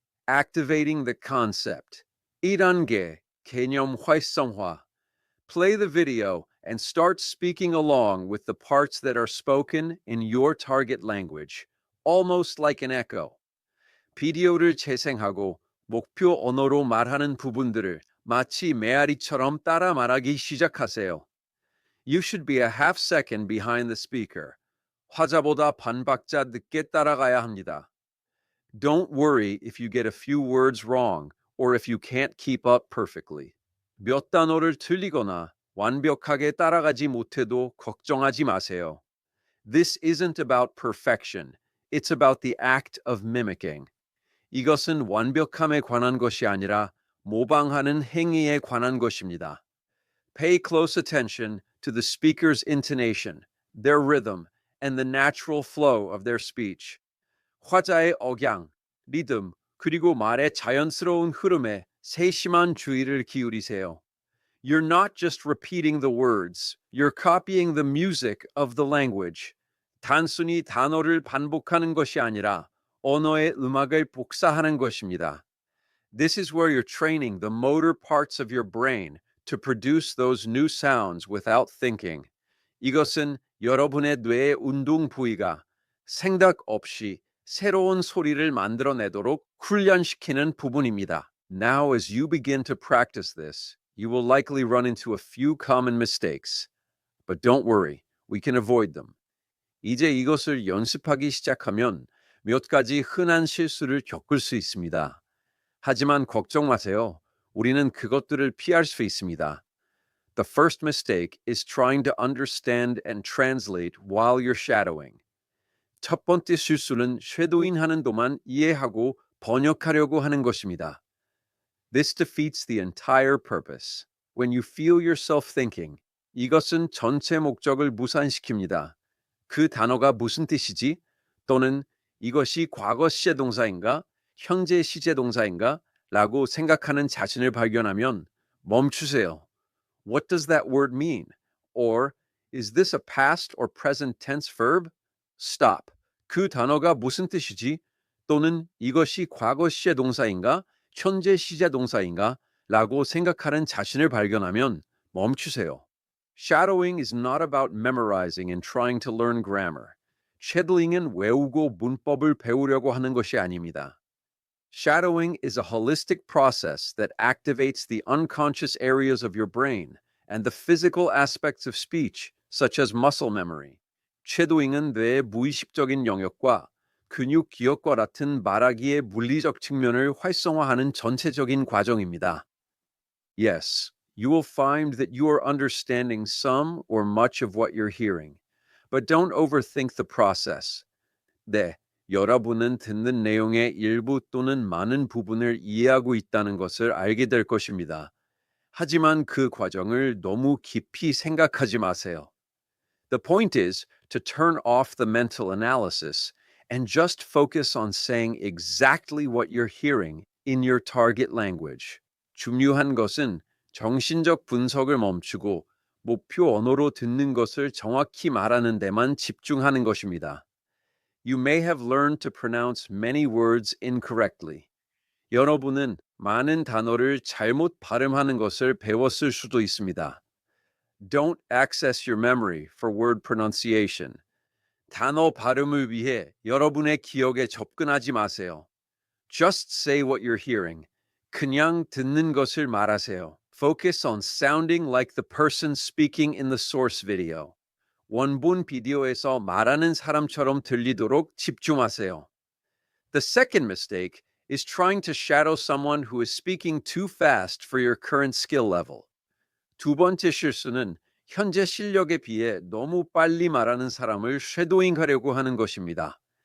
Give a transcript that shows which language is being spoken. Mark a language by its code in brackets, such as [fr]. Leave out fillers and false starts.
[en] Activating the concept. [ko] 1단계, 개념 활성화. [en] Play the video and start speaking along with the parts that are spoken in your target language, almost like an echo. [ko] 비디오를 재생하고 목표 언어로 말하는 부분들을 마치 메아리처럼 따라 말하기 시작하세요. [en] You should be a half second behind the speaker. [ko] 화자보다 반박자 늦게 따라가야 합니다. [en] Don't worry if you get a few words wrong or if you can't keep up perfectly. [ko] 몇 단어를 틀리거나 완벽하게 따라가지 못해도 걱정하지 마세요. [en] This isn't about perfection. It's about the act of mimicking. [ko] 이것은 완벽함에 관한 것이 아니라 모방하는 행위에 관한 것입니다. [en] Pay close attention to the speaker's intonation, their rhythm, and the natural flow of their speech. [ko] 화자의 억양, 리듬, 그리고 말의 자연스러운 흐름에 세심한 주의를 기울이세요. [en] You're not just repeating the words, you're copying the music of the language. [ko] 단순히 단어를 반복하는 것이 아니라 언어의 음악을 복사하는 것입니다. [en] This is where you're training the motor parts of your brain to produce those new sounds without thinking. [ko] 이것은 여러분의 뇌의 운동 부위가 생각 없이 새로운 소리를 만들어내도록 훈련시키는 부분입니다. [en] Now, as you begin to practice this, you will likely run into a few common mistakes. But don't worry, we can avoid them. [ko] 이제 이것을 연습하기 시작하면 몇 가지 흔한 실수를 겪을 수 있습니다. 하지만 걱정 마세요. 우리는 그것들을 피할 수 있습니다. [en] The first mistake is trying to understand and translate while you're shadowing. [ko] 첫 번째 실수는 쉐도잉 하는 동안 이해하고 번역하려고 하는 것입니다. [en] This defeats the entire purpose. When you feel yourself thinking, [ko] 이것은 전체 목적을 무산시킵니다. 그 단어가 무슨 뜻이지? 또는 이것이 과거 시제 동사인가? 현재 시제 동사인가? 라고 생각하는 자신을 발견하면 멈추세요. [en] What does that word mean? Or, is this a past or present tense verb? Stop. [ko] 그 단어가 무슨 뜻이지? 또는 이것이 과거 시제 동사인가? 현재 시제 동사인가? 라고 생각하는 자신을 발견하면 멈추세요. [en] Shadowing is not about memorizing and trying to learn grammar. [ko] 쉐도잉은 외우고 문법을 배우려고 하는 것이 아닙니다. [en] Shadowing is a holistic process that activates the unconscious areas of your brain and the physical aspects of speech, such as muscle memory. [ko] 쉐도잉은 뇌의 무의식적인 영역과 근육 기억과 같은 말하기의 물리적 측면을 활성화하는 전체적인 과정입니다. [en] Yes, you will find that you are understanding some or much of what you're hearing, but don't overthink the process. [ko] 네, 여러분은 듣는 내용의 일부 또는 많은 부분을 이해하고 있다는 것을 알게 될 것입니다. 하지만 그 과정을 너무 깊이 생각하지 마세요. [en] The point is to turn off the mental analysis and just focus on saying exactly what you're hearing in your target language. [ko] 중요한 것은 정신적 분석을 멈추고 목표 언어로 듣는 것을 정확히 말하는 데만 집중하는 것입니다. [en] You may have learned to pronounce many words incorrectly. [ko] 여러분은 많은 단어를 잘못 발음하는 것을 배웠을 수도 있습니다. [en] Don't access your memory for word pronunciation. [ko] 단어 발음을 위해 여러분의 기억에 접근하지 마세요. [en] Just say what you're hearing. [ko] 그냥 듣는 것을 말하세요. [en] Focus on sounding like the person speaking in the source video. [ko] 원본 비디오에서 말하는 사람처럼 들리도록 집중하세요. [en] The second mistake is trying to shadow someone who is speaking too fast for your current skill level. [ko] 두 번째 실수는 현재 실력에 비해 너무 빨리 말하는 사람을 쉐도잉하려고 하는 것입니다.